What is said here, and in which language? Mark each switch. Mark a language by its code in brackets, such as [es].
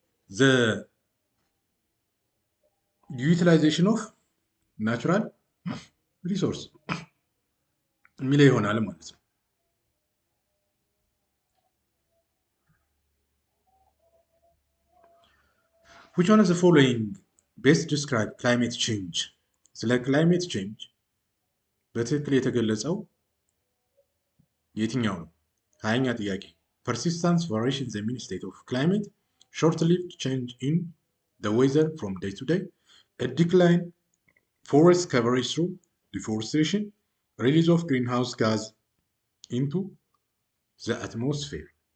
[en] The utilization of natural resource [am] የሚለው ይሆናል ማለት ነው። [en] which one of the following best describe climate change? [am] ስለ climate change በትክክል የተገለጸው የትኛው ነው? ሀያኛ ጥያቄ [en] persistent variation in the mean state of climate, short-lived change in the weather from day to day, a decline forest coverage through deforestation, release of greenhouse gas into the atmosphere.